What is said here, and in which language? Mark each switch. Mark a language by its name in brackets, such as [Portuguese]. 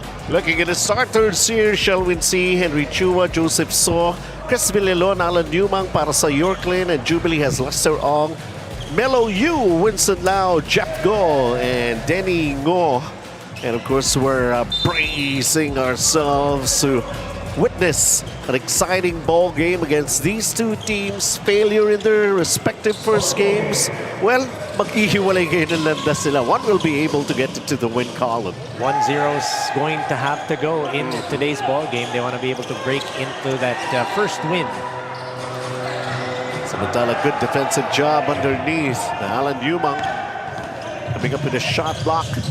[English] Looking at the starters here, shall we see Henry Chua, Joseph So, Chris Villalon, Alan Newman para sa Yorklyn, and Jubilee has Lester Ong, Melo Yu, Winston Lau, Jeff Go, and Denny Ngo. And of course, we're bracing ourselves to witness an exciting ball game against these two teams. Failure in their respective first games. [Filipino] Well, maghihiwalay ngayon ng landas sila. [English] One will be able to get to the win column. 1-0's going to have to go in today's ball game. They want to be able to break into that first win. Samantala, good defensive job underneath. Alan Newman coming up with a shot block.